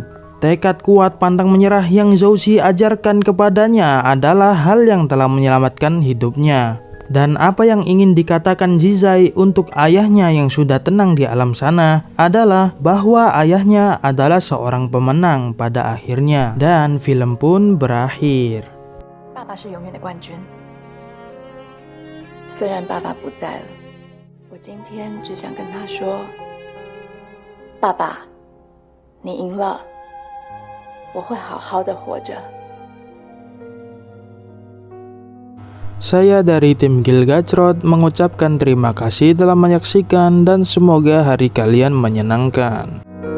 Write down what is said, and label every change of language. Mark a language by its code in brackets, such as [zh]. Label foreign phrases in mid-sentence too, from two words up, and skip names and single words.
[id] Tekad kuat pantang menyerah yang Zhou Xi ajarkan kepadanya adalah hal yang telah menyelamatkan hidupnya. Dan apa yang ingin dikatakan Zizai untuk ayahnya yang sudah tenang di alam sana adalah bahwa ayahnya adalah seorang pemenang pada akhirnya. Dan film pun berakhir. [zh] 爸爸是永远的冠军。虽然爸爸不在了，我今天只想跟他说：爸爸，你赢了，我会好好的活着。 [id] Saya dari tim Gilgacrot mengucapkan terima kasih telah menyaksikan dan semoga hari kalian menyenangkan.